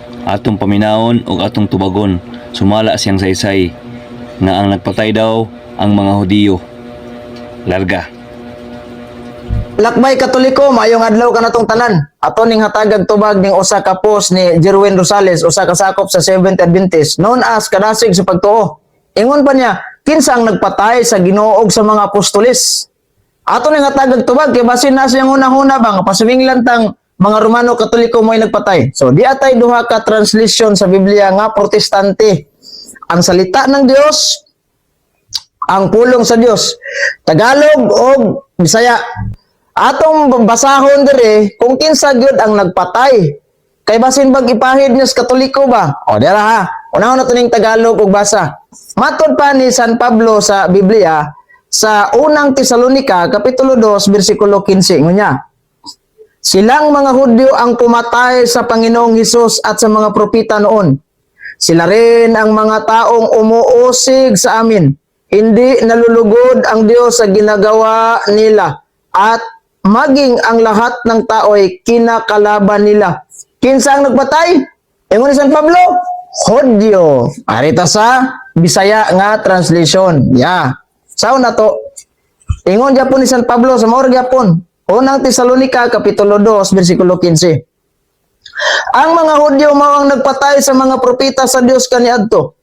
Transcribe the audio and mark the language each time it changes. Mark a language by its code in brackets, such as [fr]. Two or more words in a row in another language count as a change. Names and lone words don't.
[ceb] Atong paminawon o atong tubagon, sumala siyang saysay nga ang nagpatay daw ang mga Hudiyo. Larga. Lakbay Katoliko, mayong adlaw ka natong tanan. Ato ning hatagag tubag ning usa ka post ni Jerwin Rosales, usa ka sakop sa Seventh Adventist, [en] known as Kadasig sa Pagtuo. [ceb] Ingon pa niya, kinsa ang nagpatay sa Ginoo ug sa mga apostoles? Ato ning hatagag tubag kay basin na siyang una-una bang pasuminglan tang mga Romano Katoliko mo'y nagpatay. So di atay duha ka translation sa Biblia nga protestante. [tl] Ang salita ng Dios, [ceb] ang pulong sa Dios. Tagalog o Bisaya. Atong basahon dire kung kinsa gyud ang nagpatay. Kay basin bag ipahid niya sa Katoliko ba? O dira ha. Unahon nato ning Tagalog ug basa. Matod pa ni San Pablo sa Biblia sa unang Tesalonika kapitulo 2 bersikulo 15 ngunya. [tl] Silang mga Hudyo ang pumatay sa Panginoong Hesus at sa mga propeta noon. Sila rin ang mga taong umuusig sa amin. Hindi nalulugod ang Diyos sa ginagawa nila at maging ang lahat ng tao ay kinakalaban nila. [ceb] Kinsa ang nagpatay? Ingon ni San Pablo, Hudyo. Arita sa Bisaya nga translation. Sao na to? Ingon gyapon ni San Pablo sa maor gyapon. Unang Tesalonika kapitulo 2 bersikulo 15. Ang mga Hudyo mao ang nagpatay sa mga propeta sa Dios kaniadto.